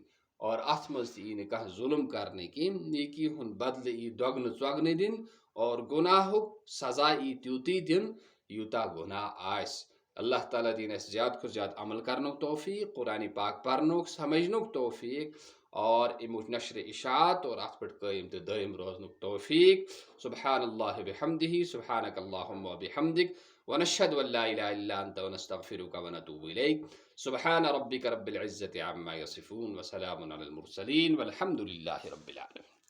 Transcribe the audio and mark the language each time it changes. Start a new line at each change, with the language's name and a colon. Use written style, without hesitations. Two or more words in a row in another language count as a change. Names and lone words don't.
Kashmiri: اور اتھ منٛز تہِ یی نہٕ کانٛہہ ظُلم کرنہٕ کینٛہہ. نیکی ہُنٛد بدلہٕ یی دۄگنہٕ ژۄگنہٕ دِنہٕ، اور گۄناہُک سزا یی تیوٗتٕے دِنہٕ یوٗتاہ گۄناہ آسہِ. اللہ تعالیٰ دِیِن اَسہِ زیادٕ کھۄتہٕ زیادٕ عمل کرنُک توفیٖق، قرآنِ پاک پرنُک سمجھنُک توفیٖق، اور امیُک نشر اشاعت اور اتھ پٮ۪ٹھ قٲیِم تہٕ دٲیِم روزنُک توفیٖق.
Arabic: سبحان اللہ بحمدہ، سبحانک اللہم وبحمدک، ونشہد ان لا الہ الا انت ونستغفرک ونتوب الیک. سبحان ربک رب العزة عما یصفون، وسلام علی المرسلین، والحمد للہ رب العالمین.